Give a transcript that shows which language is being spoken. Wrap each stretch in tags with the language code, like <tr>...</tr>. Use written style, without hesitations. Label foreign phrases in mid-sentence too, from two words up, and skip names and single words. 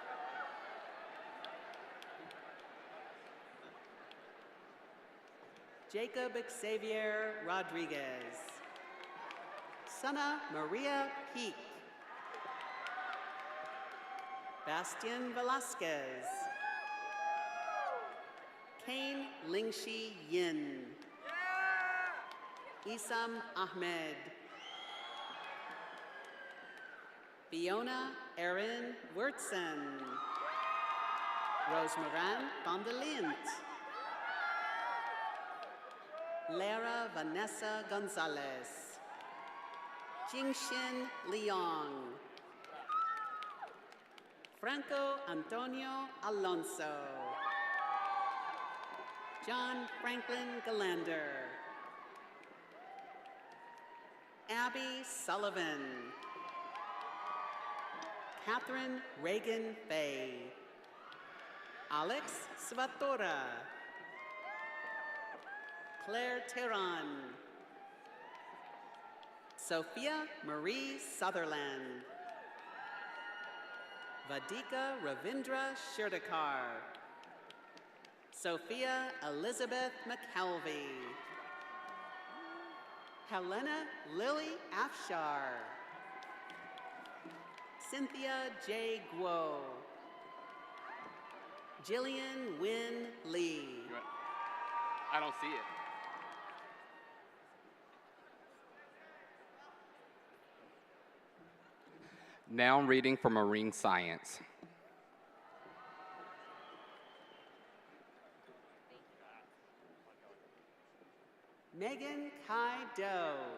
<en>Jacob Xavier Rodriguez. Sana Maria Peak. Bastian Velasquez. Kane Lingshi Yin. Isam Ahmed. Fiona Erin Wurtson. Rosemaran van der Lint. Lara Vanessa Gonzalez. Jingxin Leong. Franco Antonio Alonso. John Franklin Galander. Abby Sullivan. Catherine Reagan Fay. Alex Svatora. Claire Tehran. Sophia Marie Sutherland. Vadika Ravindra Shirdakar. Sophia Elizabeth McKelvey. Helena Lily Afshar. Cynthia J. Guo. Jillian Wynn Lee. I don't see it. Now I'm reading for marine science. Megan Kai Doe.</en>